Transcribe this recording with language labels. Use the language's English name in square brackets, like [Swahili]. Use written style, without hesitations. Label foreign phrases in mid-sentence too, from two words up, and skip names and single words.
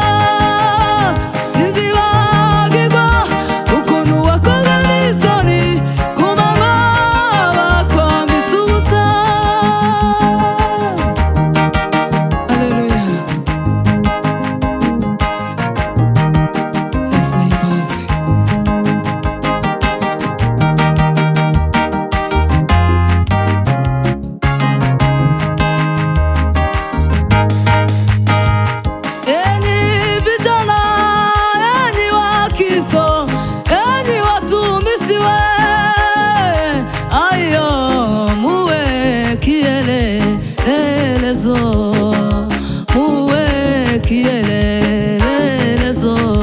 [Kinyarwanda] Sinzibagirwa ukuntu wakoze n'isoni, ku manywa bakwambitse ubusa. Haleluya. Yesu ahimbazwe. [Swahili] Enyi vijana, enyi Wakristo, enyi watumishi we, ayo muwe kielelezo, muwe kielelezo.